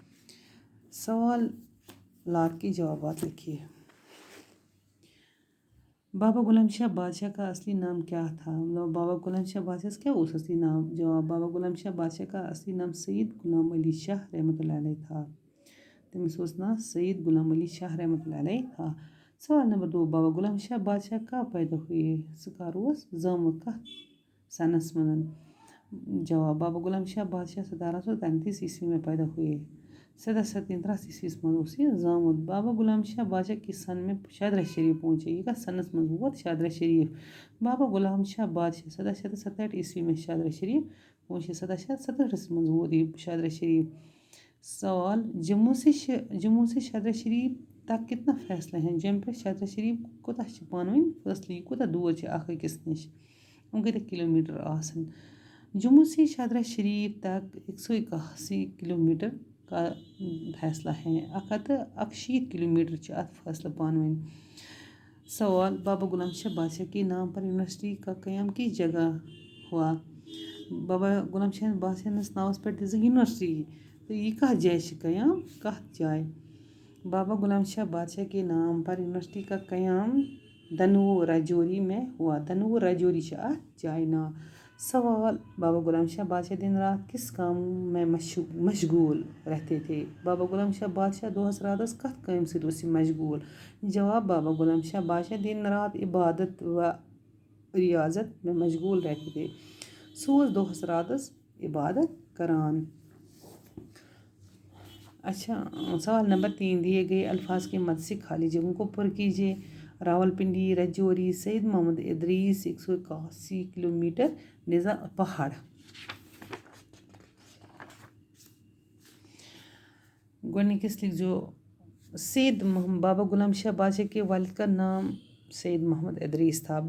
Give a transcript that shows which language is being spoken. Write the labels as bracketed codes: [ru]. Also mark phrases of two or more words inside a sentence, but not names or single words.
[ur] سوالات کے جوابات لکھیے. بابا غلام شاہ بادشاہ کا اصلی نام کیا تھا؟ بابا غلام شاہ بادشاہ [ks] کیا اس اصلی نام؟ [ur] جواب: بابا غلام شاہ بادشاہ کا اصلی نام سید غلام علی شاہ رحمۃ اللہ علیہ تھا. [ks] تٔمِس اوس ناو سید غلام علی شاہ رحمۃ اللہ علیہ تھا. [ur] سوال نمبر 2: بابا غلام شاہ بادشاہ کب پیدا ہوئے؟ [ks] سُہ کر اوس زامُت کتھ سنس منٛز؟ [ur] جواب: بابا غلام شاہ بادشاہ 1733 عیسوی میں پیدا ہوئے. [ks] 1733 عیسویس منٛز اوس یہِ زامُت. [ur] بابا غلام شاہ بادشاہ کس سن میں شادرہ شریف پہنچے؟ [ks] یہ کتھ سنس منٛز ووت؟ شادرہ شریف. [ur] بابا غلام شاہ بادشاہ 1767 عیسوی میں شادرہ شریف پہنچے. [ks] 1767 منٛز ووت یہ شادرہ شریف. [ur] سوال: جموں سے شادرہ شریف تک کتنا فاصلہ ہے؟ [ks] جموں پہ شادرہ شریف کوتاہ چھِ پانہٕ ؤنۍ فٲصلہٕ؟ یہ کوتاہ دوٗر چھِ اکھ أکِس نِش؟ یِم کۭتیاہ کِلوٗمیٖٹر آسن؟ [ur] جموں سے شادرہ شریف تک 181 کلومیٹر کا فاصلہ ہے. [ks] 161 کلومیٹر چھِ اتھ فاصلہ پانہٕ ؤنۍ. [ur] سوال: بابا غلام شاہ بادشاہ کے نام پر یونیورسٹی کا قیام کس جگہ ہوا؟ [ks] بابا غلام شاہ بادشاہ ہندِس ناوس پٮ۪ٹھ دِژٕکھ یونیورسٹی. تہٕ یہِ کتھ جایہِ چھِ قیام؟ کتھ جایہِ؟ [ur] بابا غلام شاہ بادشاہ کے نام پر یونیورسٹی کا قیام دنور راجوری میں ہوا. [ks] دنور راجوری چھِ اتھ جایہِ ناو. [ur] سوال: بابا غلام شاہ بادشاہ دن رات کس کام میں مشغول رہتے تھے؟ [ks] بابا غلام شاہ بادشاہ دۄہس راتس کتھ کامہِ سۭتۍ اوس یہِ مشغول؟ [ur] جواب: بابا غلام شاہ بادشاہ دن رات عبادت و ریاضت میں مشغول رہتے تھے. [ks] سُہ اوس دۄہس راتس عبادت کران. [ur] اچھا، سوال نمبر 3: دیے گئے الفاظ کے مدد سے خالی جگہوں کو پر کیجیے. راولپنڈی، رجوری، سید محمد ادریس، 181 کلومیٹر، نظام پہاڑ. [ks] گۄڈنِکِس لکھزو [ur] بابا غلام شاہ بادشاہ کے والد کا نام سید محمد ادریس تھا.